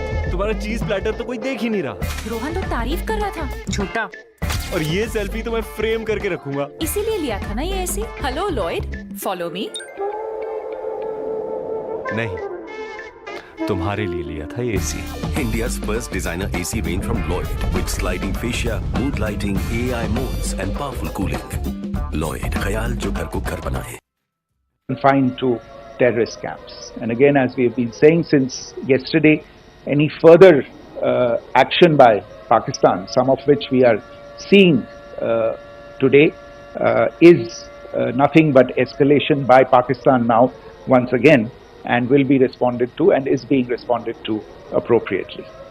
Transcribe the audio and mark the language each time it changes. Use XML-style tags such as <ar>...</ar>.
<hi>तुम्हारा चीज प्लेटर तो कोई देख ही नहीं रहा। रोहन तो तारीफ कर रहा था। झूठा। और ये सेल्फी तो मैं फ्रेम करके रखूंगा। इसीलिए लिया था ना ये AC.</hi> <en>Hello Lloyd, follow me.</en> <hi>नहीं, तुम्हारे लिए लिया था ये AC.</hi> <en>India's first designer AC range from Lloyd with sliding fascia, mood lighting, AI modes and powerful cooling.</en> <hi>Lloyd, ख्याल जो घर को घर बनाए.</hi> <en>Confined to terrorist camps. And again, as we have been saying since yesterday, any further action by Pakistan, some of which we are seeing today, is nothing but escalation by Pakistan now once again, and will be responded to and is being responded to appropriately.</en>